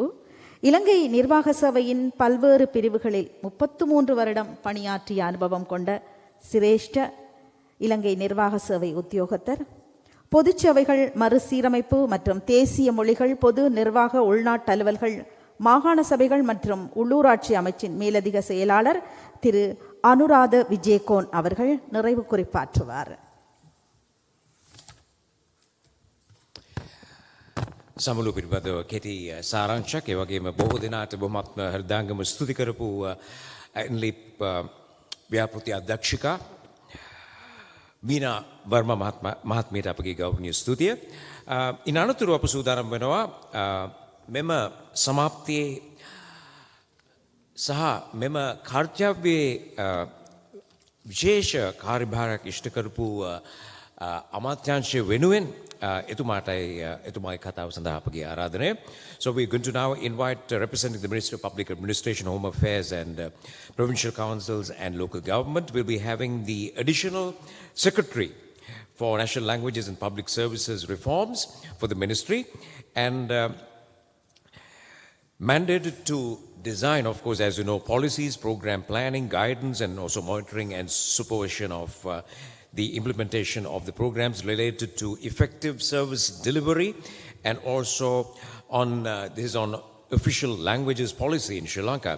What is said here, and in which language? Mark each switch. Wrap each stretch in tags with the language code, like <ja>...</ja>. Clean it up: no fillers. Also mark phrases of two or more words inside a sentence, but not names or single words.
<ta>இலங்கை நிர்வாக சபையின் பல்வேறு பிரிவுகளில் 33 வருடம் பணியாற்றிய அனுபவம் கொண்ட சிரேஷ்ட இலங்கை நிர்வாக சேவை உத்தியோகத்தர், பொதுச்சபைகள் மறுசீரமைப்பு மற்றும் தேசிய மொழிகள், பொது நிர்வாக உள்நாட்டு அலுவல்கள், மாகாண சபைகள் மற்றும் உள்ளூராட்சி அமைச்சின் மேலதிக செயலாளர் திரு அனுராத விஜயகோன் அவர்கள் நிறைவு குறிப்பாற்றுவார்.</ta> <si>සමුළු පිළිබඳව කෙටි සාරාංශයක්, ඒ වගේම බොහෝ දෙනාට බොහොමත්ම හෘදයාංගම ස්තුති කරපු NLEAP ව්‍යාපෘති අධ්‍යක්ෂිකා වීණා වර්මා මහත්මියට අපගේ ගෞරවනීය ස්තුතිය. ඉන් අනතුරුව අප සූදානම් වෙනවා මෙම සමාප්තියේ සහ මෙම කාර්යව්‍යයේ විශේෂ කාර්යභාරයක් ඉෂ්ට කරපු අමාත්‍යාංශය වෙනුවෙන් එතුමාගේ කතාව සඳහා අපගේ ආරාධනය.</si> <en>So we're going to now invite representing the Ministry of Public Administration, Home Affairs and Provincial Councils and Local Government. We'll be having the additional Secretary for National Languages and Public Services Reforms for the Ministry, and mandated to design, of course, as you know, policies, program planning, guidance, and also monitoring and supervision of the implementation of the programs related to effective service delivery, and also on this is on official languages policy in Sri Lanka.</en>